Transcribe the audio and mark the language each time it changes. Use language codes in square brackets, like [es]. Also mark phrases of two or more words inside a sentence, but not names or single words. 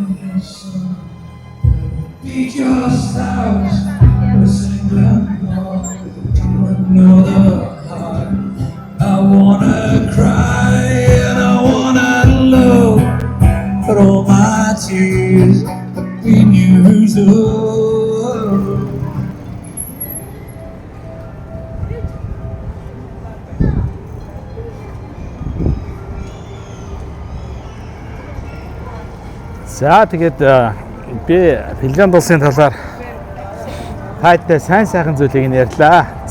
[en] Be just ours, but sing them all to another heart. I wanna cry and I wanna love, but all my tears have been used up. [mn] За тэгээд би Финлянд улсын талаар таатай сайн сайхан зүйлийг нь ярьлаа.